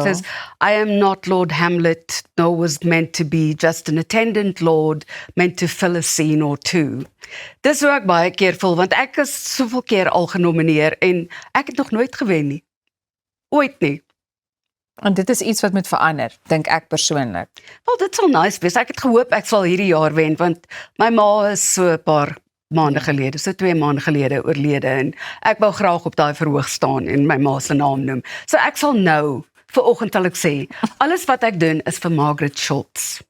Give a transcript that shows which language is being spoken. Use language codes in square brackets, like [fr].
[en] it says, I am not Lord Hamlet, nor was meant to be just an attendant lord, meant to fill a scene or two. [af] Dis hoe ek baie keer voel, want ek is soveel keer al genomineer en ek het nog nooit gewen nie. Ooit nie. en dit is iets wat moet verander, dink ek persoonlik. Wel, dit sal nice wees. Ek het gehoop ek sal hierdie jaar wen, want my ma is so 'n paar maande gelede, so 2 maande gelede oorlede en ek wou graag op daai verhoog staan en my ma se naam noem. So ek sal nou, vanoggend sal ek sê, alles wat ek doen is vir Margaret Schultz.